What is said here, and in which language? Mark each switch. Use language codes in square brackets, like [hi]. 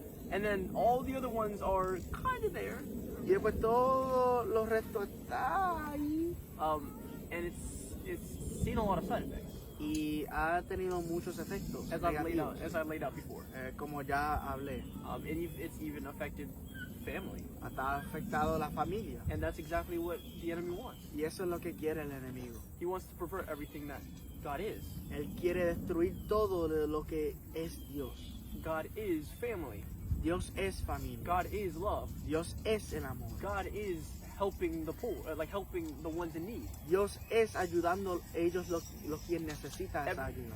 [en] and then all the other ones are kind of there. [es] y después todo lo resto está ahí. [en] And it's seen a lot of side effects, [es] Y ha tenido muchos efectos [en] as I've [es] negativos, [en] laid out before. [es] como ya hablé. [en] It's even affected family, [es] Hasta ha afectado a la familia. [en] and that's exactly what the enemy wants. [es] Y eso es lo que quiere el enemigo. [en] He wants to pervert everything that God is. [es] Él quiere destruir todo de lo que es Dios. [en] God is family. [es] Dios es familia. [en] God is love. [es] Dios es el amor. [en] God is helping the poor, like helping the ones in need. [es] Dios es ayudando a ellos los quien necesitan esa ayuda.